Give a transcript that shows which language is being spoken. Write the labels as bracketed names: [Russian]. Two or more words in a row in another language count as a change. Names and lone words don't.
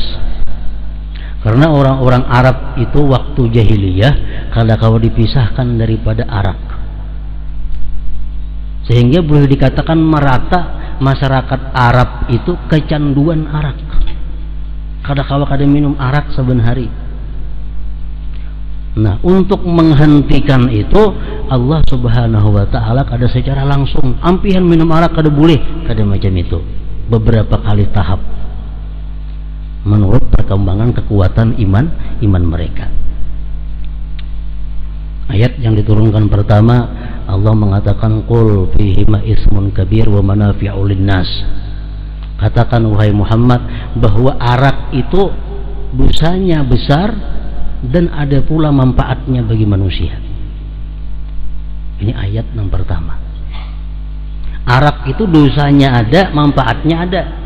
[Indonesian] Karena orang-orang Arab itu waktu jahiliyah kada kau dipisahkan daripada arak. Sehingga boleh dikatakan merata masyarakat Arab itu kecanduan arak. Kada minum arak saben hari. Nah, untuk menghentikan itu Allah [Arabic] سبحانه وتعالى [Indonesian] kada secara langsung ampihan minum arak kada boleh, kada macam itu. Beberapa kali tahap menurut perkembangan kekuatan iman mereka. Ayat yang diturunkan pertama, Allah mengatakan [Arabic] قل فيهما إثم كبير ومنافع للناس. [Indonesian] Katakan wahai Muhammad bahwa arak itu dosanya besar dan ada pula manfaatnya bagi manusia. Ini ayat yang pertama. Arak itu dosanya ada, manfaatnya ada.